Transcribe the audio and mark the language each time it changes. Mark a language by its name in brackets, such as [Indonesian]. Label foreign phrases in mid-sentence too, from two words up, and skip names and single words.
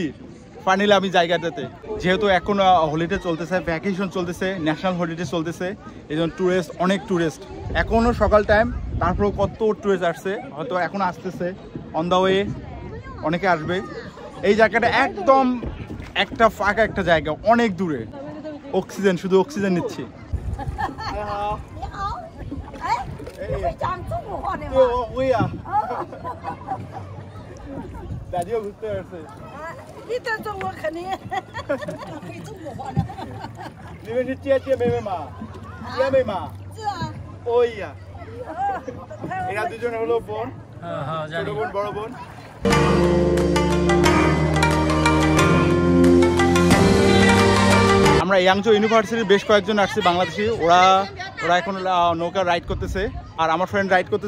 [Bangla] ফাইনালি আমি জায়গাটাতে, যেহেতু এখন হলিডে চলতেছে, ভ্যাকেশন চলতেছে, [English] national holiday [Bangla] চলতেছে, এই জন্য টুরিস্ট, অনেক টুরিস্ট। এখনও সকাল টাইম, তারপরেও কত টুরিস্ট আসছে, হয়তো এখন আসতেছে, [English] on the way [Bangla] অনেকে আসবে। এই জায়গাটা একদম একটা ফাঁকা একটা জায়গা, অনেক দূরে। অক্সিজেন, শুধু অক্সিজেন নিচ্ছি। [Chinese] 你好，你好，哎，你会讲中国话的吗？对，我会啊。咋就不对是？你懂中国肯定会中国话的。你们是姐妹吗？姐妹吗？是啊。 [Bangla] 哦呀。এরা দুজন হলো বোন। হ্যাঁ, জানি। ছোট বোন, বড় বোন। আমরা ইয়াংজো ইউনিভার্সিটির বেশ কয়েকজন আসছে বাংলাদেশি। ওরা ওরা এখন নৌকা রাইড করতেছে আর আমার ফ্রেন্ড রাইড করতেছে।